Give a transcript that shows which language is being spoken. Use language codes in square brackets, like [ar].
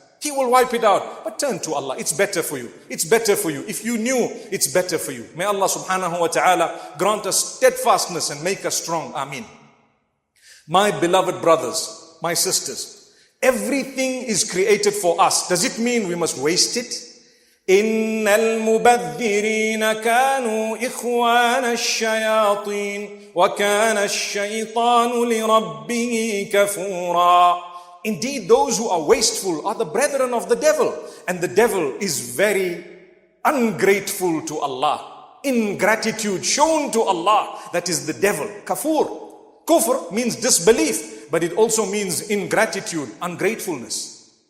[en] He will wipe it out. But turn to Allah. It's better for you. It's better for you. If you knew, it's better for you. May Allah subhanahu wa ta'ala grant us steadfastness and make us strong. Ameen. My beloved brothers, my sisters, everything is created for us. Does it mean we must waste it? [ar] إن المبذرين كانوا إخوان الشياطين وكان الشيطان لربه كفورا. [en] Indeed, those who are wasteful are the brethren of the devil, and the devil is very ungrateful to Allah. Ingratitude shown to Allah, that is the devil. Kafur. Kufr means disbelief, but it also means ingratitude, ungratefulness.